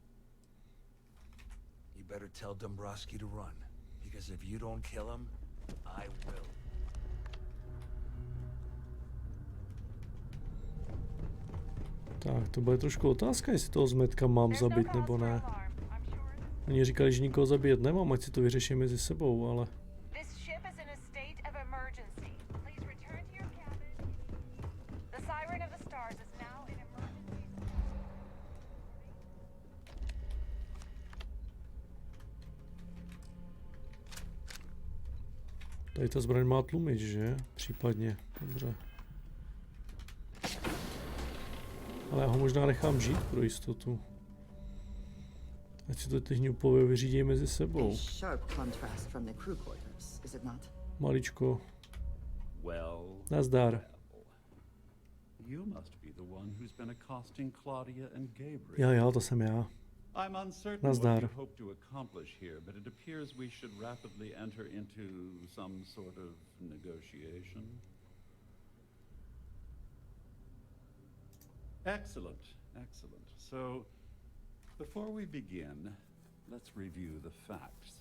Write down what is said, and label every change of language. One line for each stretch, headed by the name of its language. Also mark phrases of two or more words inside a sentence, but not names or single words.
English: You better tell Dombrowski to run, because if you don't kill him, I will.
Czech: Tak, to bude trošku otázka, jestli toho zmetka mám zabít nebo ne. Oni říkali, že nikoho zabíjet nemám, ať si to vyřeším mezi sebou, ale...
English: This ship is in a state of emergency. Please return to your cabin. The siren of the stars is now in emergency.
Czech: Tady ta zbraň má tlumič, že? Případně. Dobře. Ale já ho možná nechám žít pro jistotu. Ať si to teď úplně vyřídí mezi sebou.
English: Sharp contrast from the crew quarters, is it not?
Czech: Maličko.
English: Well,
Czech: Nazdar.
English: you must be the one who's been accosting Claudia and Gabriel.
Czech: Já, to jsem já.
English: I'm uncertain what
Czech: Nazdar.
English: you hope to accomplish here, but it appears we should rapidly enter into some sort of negotiation. Excellent, excellent. So, Before we begin, let's review the facts.